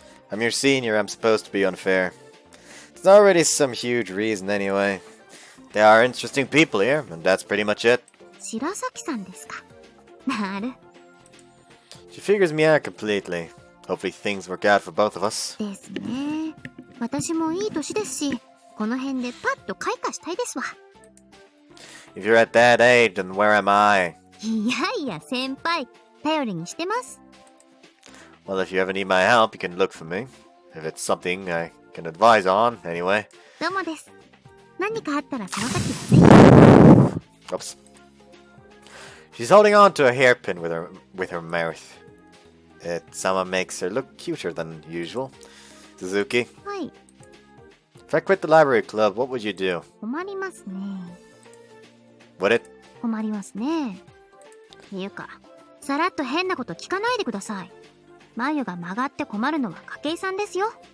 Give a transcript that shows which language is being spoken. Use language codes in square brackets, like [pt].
[en] I'm your senior, I'm supposed to be unfair. There's already some huge reason anyway. There are interesting people here, and that's pretty much it. [ja] 白崎さんですか。なる。 [en] She figures me out completely. Hopefully things work out for both of us. [ja] ですね。私もいい年ですし、この辺でパッと開花したいですわ。 [en] If you're at that age, then where am I? [ja] いやいや、先輩、頼りにしてます。 [en] Well, if you ever need my help, you can look for me. If it's something I can advise on, anyway. [ja] どうもです。何かあったらその時はぜひ。 [en] Oops. She's holding on to a hairpin with her mouth. It somehow makes her look cuter than usual. Suzuki, [ja] はい、 [en] if I quit the library club, what would you do? [ja] 困りますね。 [en] Would it? [ja] 困りますね。いうか、さらっと変なこと聞かないでください。眉が曲がって困るのは筧さんですよ。